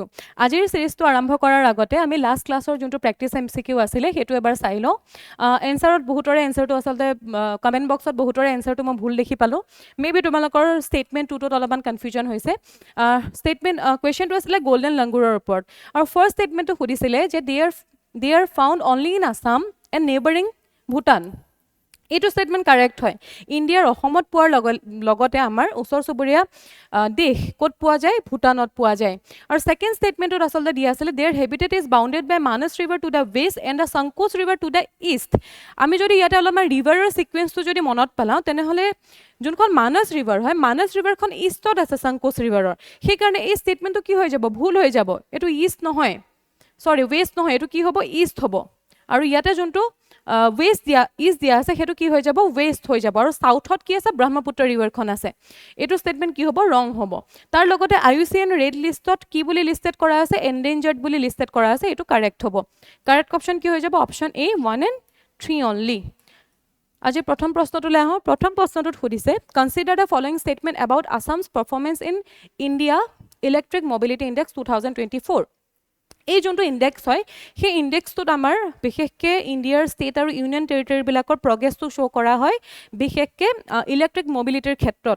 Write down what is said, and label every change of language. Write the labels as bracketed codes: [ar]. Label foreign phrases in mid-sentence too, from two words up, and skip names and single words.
[as] আজিৰ সিৰিজটো আৰম্ভ কৰাৰ আগতে আমি লাষ্ট ক্লাছৰ যোনটো প্ৰেক্টিছ MCQ আছিলে সেইটো এবাৰ চাই লওঁ। এনসাৰত বহুতৰে এনসাৰটো আসলতে [en] comment boxত [as] বহুতৰে এনসাৰটো মই ভুল দেখি পালো। মেবি তোমালোকৰ [en] statement twoটোত [as] অলপমান কনফিউজন হৈছে। ষ্টেটমেন্ট কোৱেশ্চনটো আছিলে [en] golden langurৰ [as] ওপৰত আৰু ফাৰ্ষ্ট ষ্টেটমেন্টটো সুধিছিলে যে [en] they are found only in Assam and neighboring Bhutan. [as] এইটো [en] statement correct [as] হয়। ইণ্ডিয়াৰ অসমত পোৱাৰ লগতে আমাৰ ওচৰ চুবুৰীয়া দেশ ক'ত পোৱা যায় ভুটানত পোৱা যায়। আৰু [en] second statementত [as] আসলে দিয়া আছিল [en] their habitat is bounded by Manas river to the west and the Sankosh river to the east. [as] আমি যদি ইয়াতে অলপমান [en] riverৰ sequenceটো [as] যদি মনত পেলাওঁ তেনেহলে যোনখন মানস ৰিভাৰ হয় মানস ৰিভাৰখন ইষ্টত আছে সংকোচ ৰিভাৰৰ। সেই কাৰণে এই ষ্টেটমেন্টটো কি হৈ যাব ভুল হৈ যাব। এটো ইষ্ট নহয় [en] sorry west [as] নহয় এটো কি হ'ব ইষ্ট হ'ব। আৰু ইয়াতে যোনটো ওয়েস্ট দিয়া ইষ্ট দিয়া আছে সেটো কি হৈ যাব ওয়েস্ট হৈ যাব। আৰু সাউথত কি আছে ব্ৰহ্মপুত্ৰ ৰিভাৰখন আছে। এটো ষ্টেটমেন্ট কি হ'ব ৰং হ'ব। তাৰ লগতে IUCN ৰেড লিষ্টত কি বুলি লিস্টেড কৰা আছে এন্ডেঞ্জাৰ্ড বুলি লিস্টেড কৰা আছে। এটো কাৰেক্ট হ'ব। [en] correct option [as] কি হৈ যাব অপচন [en] A 1 and 3 only। [as] আজি প্ৰথম প্ৰশ্নটোলৈ আহো। প্ৰথম প্ৰশ্নটোত সুধিছে [en] consider the following statement about Assam's performance in India Electric Mobility Index 2024. [as] এই যোনটো ইনডেক্স হয় সেই ইনডেক্সটোত আমাৰ বিশেষকৈ ইণ্ডিয়াৰ ষ্টেট আৰু [en] union territoryবিলাকৰ [as] প্ৰগ্ৰেছটো শ্ব' কৰা হয় বিশেষকৈ [en] electric mobilityৰ [as] ক্ষেত্ৰত।